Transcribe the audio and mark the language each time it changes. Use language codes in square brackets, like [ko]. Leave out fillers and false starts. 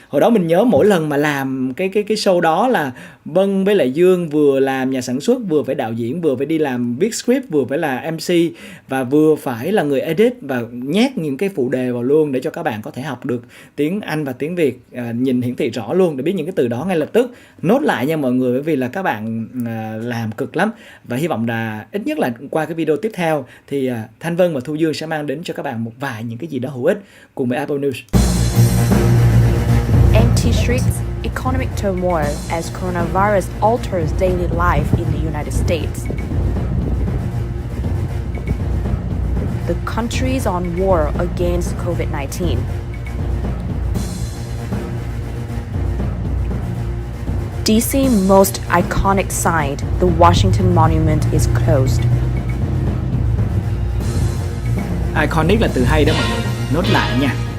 [vi] Hồi đó mình nhớ mỗi lần mà làm cái show đó là Vân với lại Dương vừa làm nhà sản xuất, vừa phải đạo diễn, vừa phải đi làm viết script, vừa phải là MC và vừa phải là người edit và nhét những cái phụ đề vào luôn để cho các bạn có thể học được tiếng Anh và tiếng Việt nhìn hiển thị rõ luôn để biết những cái từ đó ngay lập tức. Nốt lại nha mọi người, bởi vì là các bạn làm cực lắm, và hy vọng là ít nhất là qua cái video tiếp theo thì Thanh Vân và Thu Dương sẽ mang đến cho các bạn một vài những cái gì đó hữu ích cùng với Apple News. [en] Empty streets, economic turmoil as coronavirus alters daily life in the United States. The country is on war against COVID-19. DC's most iconic site, the Washington Monument, is closed. [vi] Iconic là từ hay đó mọi người, nốt lại nha.